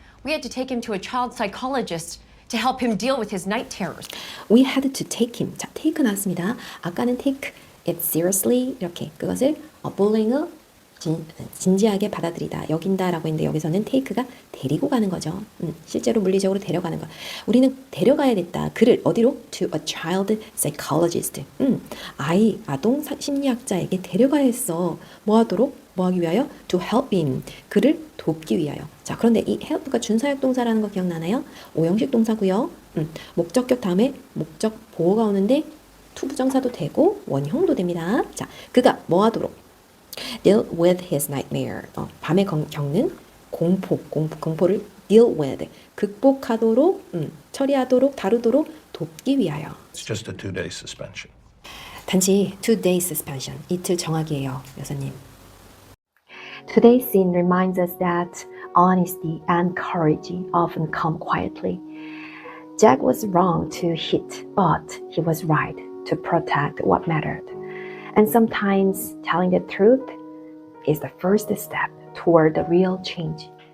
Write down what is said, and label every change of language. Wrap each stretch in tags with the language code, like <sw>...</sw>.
<en>We had to take him to a child psychologist to help him deal with his night terrors. We had to take him.</en> <ko>자, take 나왔습니다. 아까는</ko> <en>take it seriously</en> <ko>이렇게 그것을 bullying을 진지하게 받아들이다, 여긴다라고 했는데 여기서는 take가 데리고 가는 거죠. 실제로 물리적으로 데려가는 거. 우리는 데려가야 됐다. 그를 어디로?</ko> <en>To a child psychologist.</en> <ko>아동 심리학자에게 데려가야 했어. 뭐 하도록? 뭐 하기 위하여?</ko> <en>To help him.</en> <ko>그를 돕기 위하여. 자, 그런데 이 help가 준사역 동사라는 거 기억나나요? 오형식 동사고요. 목적격 다음에 목적 보호가 오는데 to 부정사도 되고 원형도 됩니다. 자, 그가 뭐 하도록?</ko> <en>Deal with his nightmare.</en> <ko>밤에 겪는 공포를 deal with, 극복하도록, 처리하도록, 다루도록 돕기 위하여.</ko> <en>It's just a 2-day suspension.</en> <ko>단지 2-day suspension, 이틀 정학이에요, 여사님.</ko> <en>Today's scene reminds us that honesty and courage often come quietly. Jack was wrong to hit, but he was right to protect what mattered. And sometimes telling the truth is the first step toward the real change.</en>